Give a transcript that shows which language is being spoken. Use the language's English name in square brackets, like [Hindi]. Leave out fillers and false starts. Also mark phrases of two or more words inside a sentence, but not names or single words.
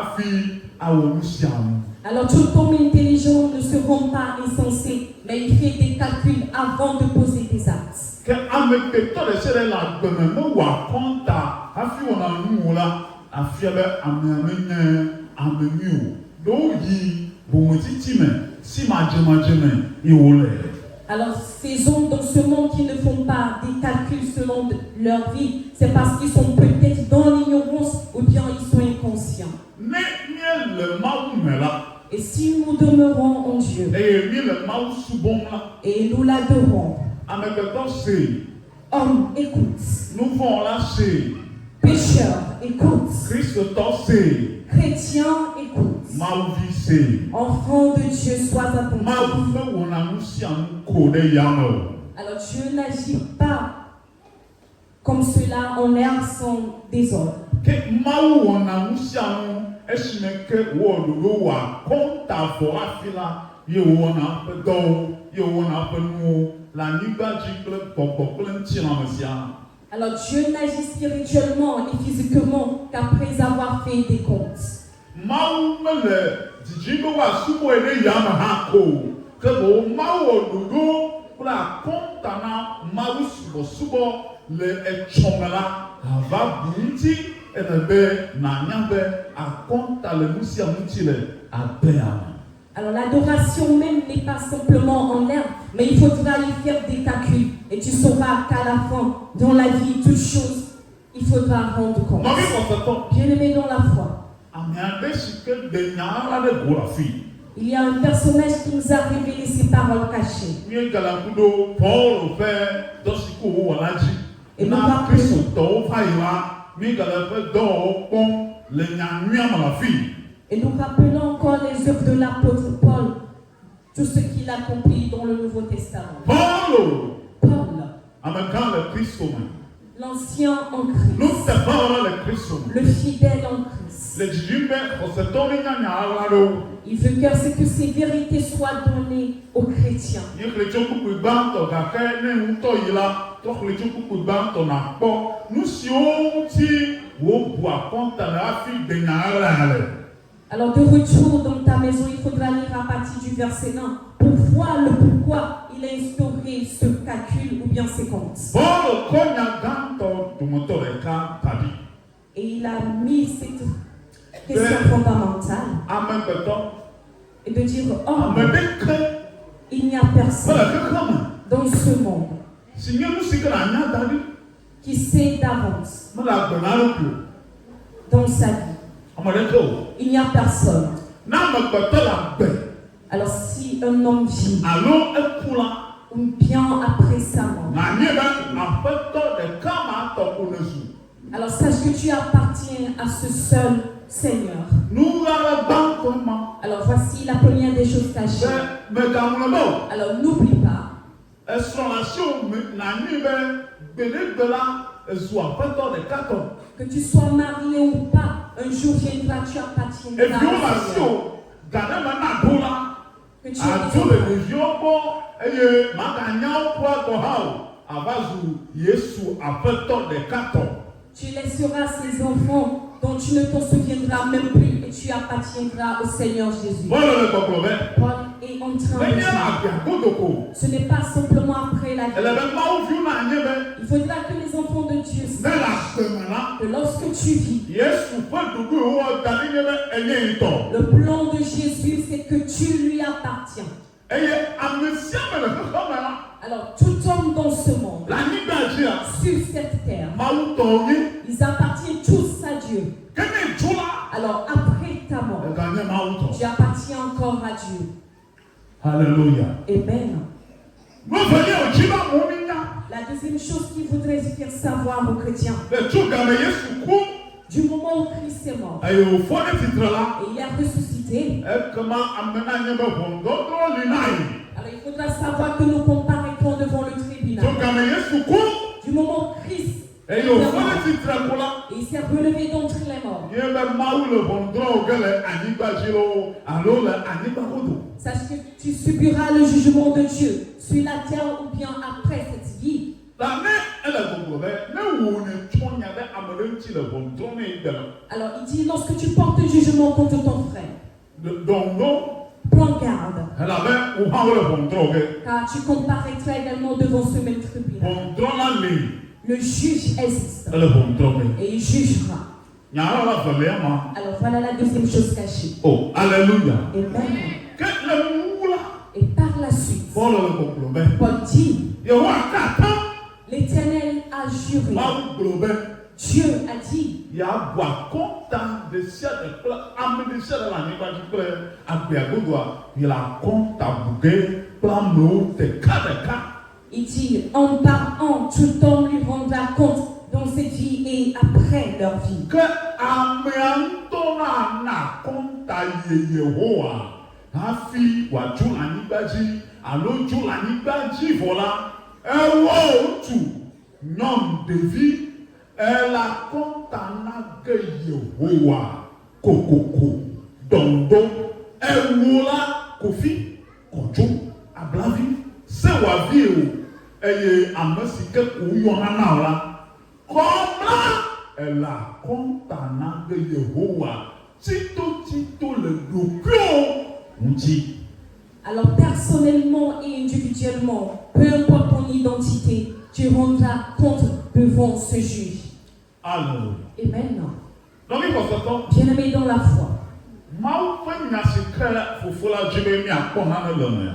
[French] Alors tout homme intelligent ne se rend pas insensé, mais il fait des calculs avant de poser tes actes. [Ewe] Que ameketɔ de se ɖe le agbeme ne wòa kɔnta hafi wɔna nuwo la afia be amea menye ame nyui o. Ɖewo yi bometsitsi me si madzemadze me ye wole. [French] Alors, ces hommes dans ce monde qui ne font pas des calculs selon leur vie, c'est parce qu'ils sont peut-être dans l'ignorance ou bien ils sont inconscients. [Ewe] Ne mie le Mawu me la. [French] Et si nous demeurons en Dieu [Ewe] Eye mie le Mawu subɔm la. [French] et nous l'adorons, [Ewe] Ameketɔ se. [French] homme, écoute. [Ewe] Nuvɔ la se. [French] Pécheur, écoute. [Ewe] Kristotɔ se. [French] Chrétien, écoute. [Ewe] Mawuvi se. [French] Enfant de Dieu, sois attentif. [Ewe] Mawu me wɔna nu sia nu ko ɖe yame o. [French] Alors Dieu n'agit pas comme cela en l'air sans désordre. [Ewe] Ke Mawu wɔna nu sia nu esime ke wɔ ɖoɖo wòa kɔnta vɔ hafi la ye wòwɔna eƒe dɔwo ye wòwɔna eƒe nuwo le anyigba dzi kple gbɔgbɔ kple ŋutilãme sia. [French] Alors Dieu n'agit spirituellement et physiquement qu'après avoir fait des comptes. [Ewe] Mawu mele dzidzim be wòasubɔe ɖe yame hã ko o, ke boŋ Mawu wɔ ɖoɖo kple akɔnta na Mawu subɔsubɔ le etsɔme la ava bu ŋuti ene be nanya be akɔnta le nu sia ŋuti le agbea me. [French] Alors l'adoration même n'est pas simplement en l'air, mais il faudra y faire des calculs. Et tu sauras qu'à la fin, dans la vie, toutes choses, il faudra rendre compte. [Ewe] Nɔvi xɔsetɔ. [French] Bien-aimé dans la foi, [Ewe] Ame aɖe si ke de nya la ɖe go le afi. [French] il y a un personnage qui nous a révélé ses paroles cachées. [Ewe] Míegale ŋku ɖo Paul ƒe dɔ si ko wòwɔ la dzi. [French] Et [Ewe] Na Kristotɔwo va yi la, míegale eƒe dɔwɔwɔ kpɔm le nyanyuia me le afi. [French] Et nous rappelons encore les œuvres de l'apôtre Paul, tout ce qu'il a accompli dans le Nouveau Testament. Paul, Paul, [Ewe] amegã le Kristo me. [French] l'ancien en Christ, [Ewe] Nuteƒewɔla le Kristo me. [French] le fidèle en Christ. [Ewe] Le dzidzim be xɔsetɔwo nya nya la ɖewo. [French] Il veut que ce que ces vérités soient données aux chrétiens. [Ewe] Míexlẽ tso kpukpui gbãtɔ gake ne ŋutɔ yi la, trɔxlẽ tso kpukpui gbãtɔ nakpɔ nu siwo ŋuti wobu akɔnta le hafi de nya la le. [French] Alors de retour dans ta maison, il faudra lire à partir du verset 1 pour voir le pourquoi il a instauré ce calcul ou bien ces comptes. [Ewe] Paul kɔ nya gãtɔ dometɔ ɖeka taɖi. [French] Et il a mis cette question fondamentale [Ewe] Amegbetɔ, [French] et de dire, oh, [Ewe] ame ɖeke [French] il n'y a [Ewe] mele [French] personne [Ewe] xexeme [French] dans ce monde [Ewe] si nye nu si ke le anya da ɖi [French] qui sait d'avance [Ewe] mele agbe na eɖokui o. [French] dans sa vie. [Ewe] Ame ɖeke o. [French] Il n'y a personne. [Ewe] Ne amegbetɔ le agbe [French] Alors si un homme vit [Ewe] alo eku la, [French] ou bien après sa mort, [Ewe] nanye be aƒetɔ ɖeka ma tɔ ko ne zu. [French] alors sache que tu appartiens à ce seul Seigneur. [Ewe] Nu la le gbãtɔ ma. [French] Alors voici la première des choses cachées. [Ewe] Be megaŋlɔ be o. [French] Alors n'oublie pas, [Ewe] Esrɔ̃ le asiwò me nanyi be gbeɖegbe la ezu aƒetɔ ɖeka tɔ. [French] que tu sois marié ou pas, un jour viendra, tu appartiendras [Ewe] Eviwo le [French] au Seigneur. [Ewe] asiwò ga ɖe me na do la. [French] Que tu [Ewe] Adzo le [French] aies [Ewe] ɖeviwo gbɔ eye maganya wo kura gɔ hã o. Ava zu Yesu aƒetɔ ɖeka tɔ. [French] tu laisseras ces enfants dont tu ne t'en souviendras même plus et tu appartiendras au Seigneur Jésus. [Ewe] Bɔlɔ le gbɔgblɔ be. [French] Paul est en train de [Ewe] Menye le [French] dire, [Ewe] agbea godoko. [French] ce n'est pas simplement après la [Ewe] Ele [French] vie. [Ewe] be Mawuviwo na nye be [French] Il faudra que les enfants de Dieu [Ewe] ne le [French] sachent [Ewe] agbeme la. [French] que lorsque tu vis, [Ewe] Yesu ƒe ɖoɖo wɔ da ɖi nye be enye ŋutɔ. [French] le plan de Jésus, c'est que tu lui appartiens. [Ewe] Eye ame sia ame le xexeme la. [French] Alors, tout homme dans ce monde, [Ewe] Le anyigba dzia, [French] sur cette terre, [Ewe] Mawu tɔwo nye. [French] ils appartiennent tous à Dieu. [Ewe] Ke ne dzo la, [French] Alors, après ta mort, [Ewe] eganye Mawu tɔ. [French] tu appartiens encore à Dieu. Alléluia. Amen. [Ewe] Nu evelia wòdzi be amewo minya. [French] La deuxième chose qu'il voudrait faire savoir aux chrétiens, [Ewe] Le tso game Yesu ku [French] du moment où Christ est mort [Ewe] eye wòfɔ ɖe tsitre la, [French] et il a ressuscité, [Ewe] ekema ame nanye be ʋɔnudɔdrɔ̃ li na yi. [French] alors il faudra savoir que nous comparaîtrons devant le tribunal. [Ewe] Tso game Yesu ku [French] Du moment où Christ [Ewe] eye [French] est [Ewe] wòfɔ [French] mort [Ewe] ɖe tsitre ko la, [French] et il s'est relevé d'entre les morts, [Ewe] nye be Mawu le ʋɔnudrɔ̃ wo ge le anyigba dzi lo alo le anyigba godo. [French] sache que tu subiras le jugement de Dieu sur la terre ou bien après cette vie. [Ewe] Ta ne ele gbogbo be ne wò ne tsɔ nya ɖe ame ɖe ŋuti le ʋɔnudrɔ̃ ne yi gbe la. [French] Alors il dit, lorsque tu portes jugement contre ton frère, [Ewe] Dɔnɔ [French] peu prends garde, [Ewe] elabe wohã wole ʋɔnudrɔ̃ ge. [French] car tu comparaîtras également devant ce même tribunal. [Ewe] Ʋɔnudrɔ̃la li [French] Le juge existe [Ewe] ele ʋɔnudrɔ̃ ge. [French] et il jugera. [Ewe] Nyala la velia ma. [French] Alors voilà la deuxième chose cachée. Oh, alléluia. Amen. [Ewe] Ke le nuwu la, [French] Et par la suite, [Ewe] Paul le gbɔgblɔ be, [French] Paul dit, [Ewe] Yehowa ka atam, [French] l'Éternel a juré, [Ewe] Mawu gblɔ be, [French] Dieu a dit, [Ewe] yeabu akɔnta ɖe sia ɖe kple ame ɖe sia ɖe le anyigba dzi kple agbea godoa, yele akɔnta bu ge kple amewo ɖekaɖeka. [French] il dit, en parlant, tout homme lui rendra compte dans cette vie et après leur vie. [Ewe] Ke amea ŋutɔ na akɔnta ye Yehowa hafi wòatso le anyigba dzi alo tso le anyigba dzi vɔ la, ewɔ ŋutsu, nyɔnu, ɖevi, ele akɔnta na ge Yehowa kokoko, dɔndɔ, ewo la kofi, kɔdzo, ablavi, sewɔavi o, eye ame si ke ko yɔna na o la, kɔmla ele akɔnta na ge Yehowa titotito le ɖokuiwo ŋuti. [French] Alors personnellement et individuellement, peu importe ton identité, tu rendras compte devant ce juge. Alléluia. Et maintenant, Donc il faut se dire, bien-aimé dans la foi, [Ewe] Mawu ƒe nya si ke fofo la dzi be miakpɔ nane le mea.